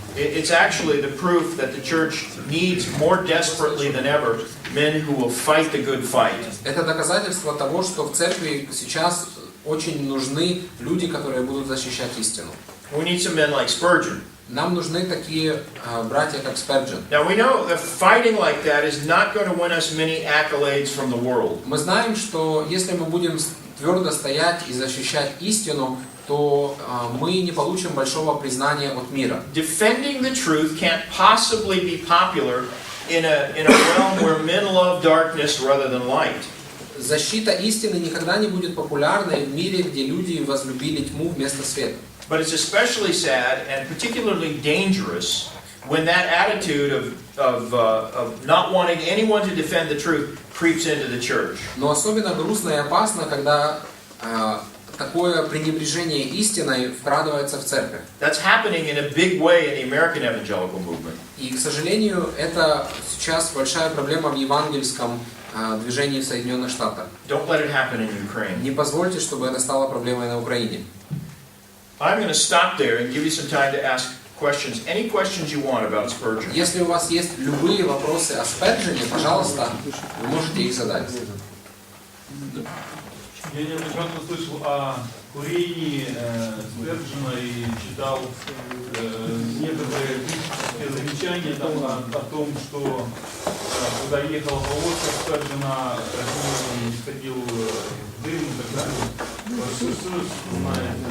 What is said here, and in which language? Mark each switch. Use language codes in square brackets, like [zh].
[en] It's actually the proof that the church needs more desperately than ever men who will fight the good fight. [ru] Это доказательство того, что в церкви сейчас очень нужны люди, которые будут защищать истину. [en] We need some men like Spurgeon. [ru] Нам нужны такие братья, как Сперджен. [en] Now we know that fighting like that is not going to win us many accolades from the world. [ru] Мы знаем, что если мы будем твердо стоять и защищать истину, то мы не получим большого признания от мира. [en] Defending the truth can't possibly be popular in a realm where men love darkness rather than light. [ru] Защита истины никогда не будет популярной в мире, где люди возлюбили тьму вместо света. [en] But it's especially sad and particularly dangerous when that attitude of not wanting anyone to defend the truth creeps into the church. [ru] Но особенно грустно и опасно, когда такое пренебрежение истиной вкрадывается в церковь. [en] That's happening in a big way in the American evangelical movement. [ru] И, к сожалению, это сейчас большая проблема в евангельском движении в Соединенных Штатах. [en] Don't let it happen in Ukraine. [ru] Не позвольте, чтобы это стало проблемой на Украине. [en] I'm going to stop there and give you some time to ask questions. Any questions you want about Spurgeon? [ru] Если у вас есть любые вопросы о Сперджене, пожалуйста, вы можете их задать. Я неоднократно слышал о курении Сперджена и читал некоторые замечания там, о том, что когда ехала повозка Сперджена, он не сходил в дым и так далее. Что знаете?